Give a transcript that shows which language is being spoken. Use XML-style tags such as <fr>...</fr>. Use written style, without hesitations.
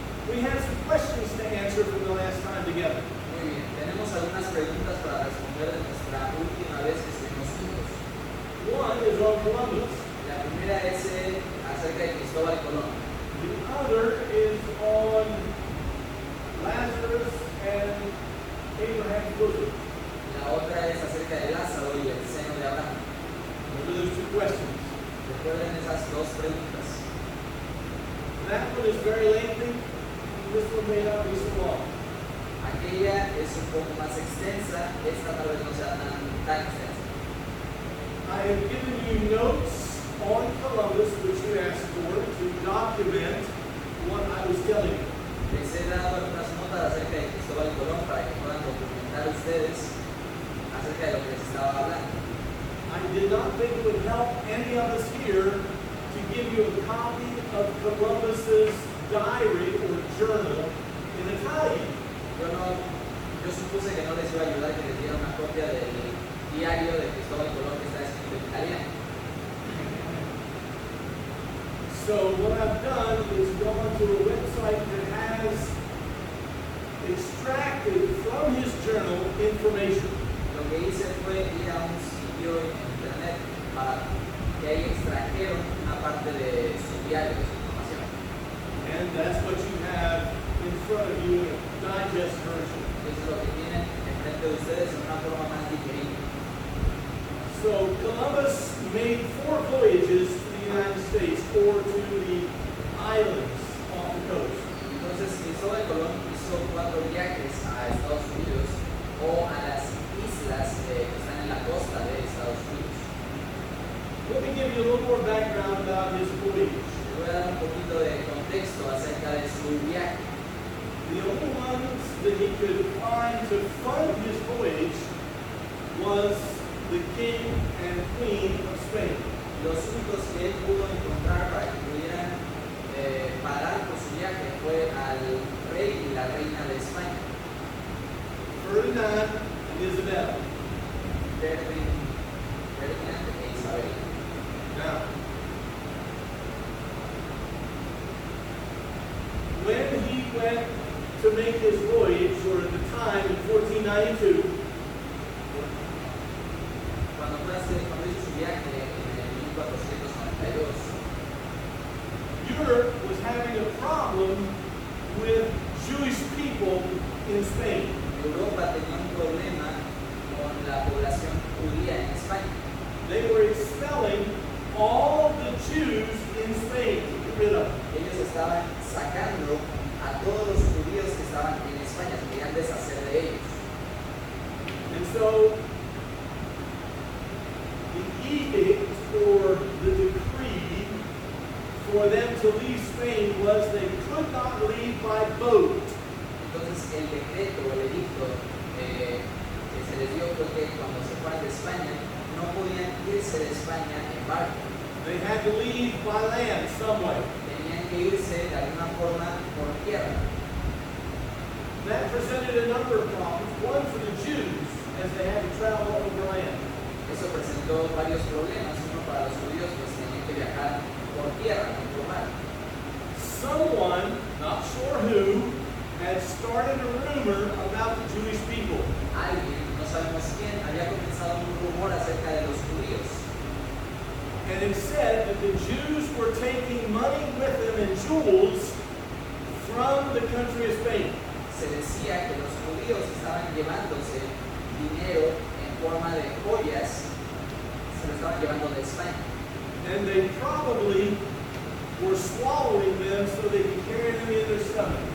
<en>We have some questions to answer from the last time together.</en> <es>Muy bien, tenemos algunas preguntas para responder de nuestra última vez que estuvimos juntos.</es> <en>One is on Columbus.</en> <es>La primera es acerca de Cristóbal Colón.</es> <en>The other is on Lazarus and Abraham's bosom.</en> <es>La otra es acerca de Lázaro y el seno de Abraham.</es> <en>Those are those two questions.</en> <es>Recuerden esas dos preguntas.</es> <en>That one is very lengthy. This one may not be so long.</en> <es>Aquella es un poco más extensa, esta tal vez no sea tan extensa.</es> <en>I have given you notes on Columbus, which you asked for, to document what I was telling you.</en> <es>Les he dado algunas notas acerca de Cristóbal Colón para que puedan documentar ustedes acerca de lo que les estaba hablando.</es> <en>I did not think it would help any of us here to give you a copy of Columbus's diary or journal in Italian.</en> <es>Yo supuse que no les iba a ayudar que les diera una copia del diario de Cristóbal Colón que está escrito en italiano.</es> <en>So what I've done is gone to a website that has extracted from his journal information.</en> <es>Lo que hice fue ir a un sitio en internet para que ahí extrajeron una parte de su diario, de su información.</es> <en>And that's what you have in front of you in a digest version.</en> <es>Eso es lo que tienen enfrente de ustedes en una forma más digerible.</es> <en>So Columbus made 4 voyages to the United States or to the islands off the coast.</en> <es>Entonces Cristóbal Colón hizo 4 viajes a Estados Unidos o a las islas que están en la costa de Estados Unidos.</es> <en>Let me give you a little more background about his voyage.</en> <es>Les voy a dar un poquito de contexto acerca de su viaje.</es> <en>The only ones that he could find to fund his voyage was the king and queen of Spain.</en> <es>Los únicos que él pudo encontrar para que pudieran pagar por su viaje fue al rey y la reina de España,</es> <en>Ferdinand and Isabel.</en> <es>Ferdinand e Isabel.</es> <en>Now, when he went to make his voyage, or at the time in 1492,</en> <es>Cuando hizo su viaje en el 1492,</es> <en>Europe was having a problem with Jewish people in Spain.</en> <es>Europa tenía un problema con la población judía en España.</es> <en>They were expelling all the Jews in Spain to get rid of them.</en> <es>Ellos estaban sacando a todos los judíos que estaban en España, se querían deshacer de ellos.</es> <en>And so the edict or the decree for them to leave Spain was they could not leave by boat.</en> <es>Entonces el decreto o el edicto que se les dio fue que cuando se fueran de España no podían irse de España en barco.</es> <en>They had to leave by land some way.</en> <es>Tenían que irse de alguna forma por tierra.</es> <en>That presented a number of problems. One for the Jews as they had to travel overland.</en> <es>Eso presentó varios problemas. Uno para los judíos, pues tenían que viajar por tierra, no por mar.</es> <en>Someone, not sure who, had started a rumor about the Jewish people.</en> <es>Alguien, no sabemos quién, había comenzado un rumor acerca de los judíos.</es> <en>And it said that the Jews were taking money with them in jewels from the country of Spain.</en> <es>Se decía que los judíos estaban llevándose dinero en forma de joyas, se lo estaban llevando de España.</es> <en>And they probably were swallowing them so they could carry them in their stomach.</en>